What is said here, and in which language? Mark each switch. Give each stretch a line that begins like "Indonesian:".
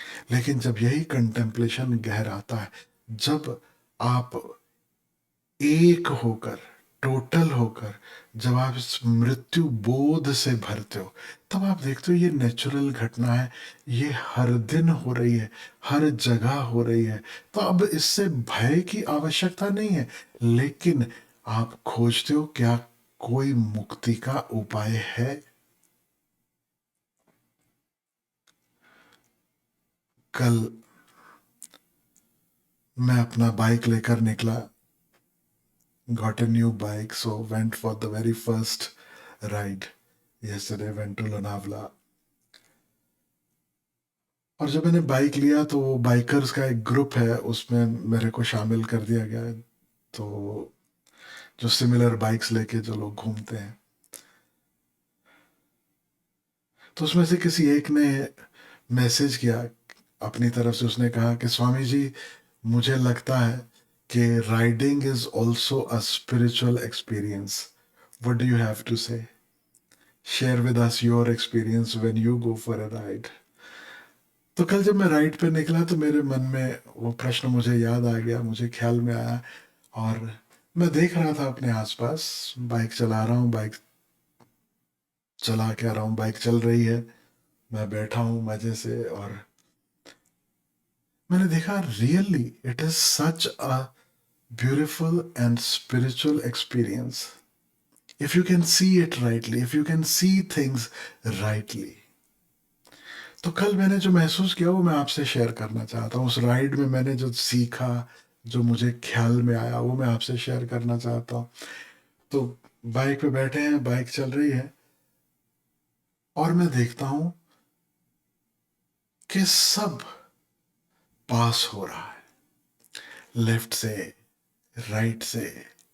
Hindi: लेकिन जब यही कंटेम्पलेशन गहराता है, जब आप एक होकर, टोटल होकर, जब आप इस मृत्यु बोध से भरते हो, तब आप देखते हो ये नेचुरल घटना है, ये हर दिन हो रही है, हर जगह हो रही है। तो अब इससे भय की आवश्यकता नहीं है। लेकिन आप खोजते हो क्या कोई मुक्ति का उपाय है। कल मैं अपना बाइक लेकर निकला,
English: got a new bike, so went for the very first ride yesterday, went to Lonavala।
Hindi: और जब मैंने बाइक लिया तो वो बाइकर्स का एक ग्रुप है, उसमें मेरे को शामिल कर दिया गया है। तो जो सिमिलर बाइक्स लेके जो लोग घूमते हैं, तो उसमें से किसी एक ने मैसेज किया अपनी तरफ से। उसने कहा कि स्वामी जी, मुझे लगता है कि
English: Riding is also a spiritual experience. What do you have to say? Share with us your experience when you go for a ride.
Hindi: तो कल जब मैं राइड पे निकला तो मेरे मन में वो प्रश्न मुझे याद आ गया, मुझे ख्याल में आया। और मैं देख रहा था अपने आसपास, बाइक चला रहा हूँ, बाइक चला के आ रहा हूँ, बाइक चल रही है, मैं बैठा हूँ मजे से। और मैंने देखा
English: Really it is such a beautiful and spiritual experience. If you can see it rightly, if you can see things rightly.
Hindi: तो कल मैंने जो महसूस किया वो मैं आपसे शेयर करना चाहता हूँ. उस राइड में मैंने जो सीखा, जो मुझे ख्याल में आया, वो मैं आपसे शेयर करना चाहता हूँ. तो बाइक पे बैठे हैं, बाइक चल रही है और मैं देखता हूँ कि सब पास हो रहा है, लेफ्ट से, राइट से.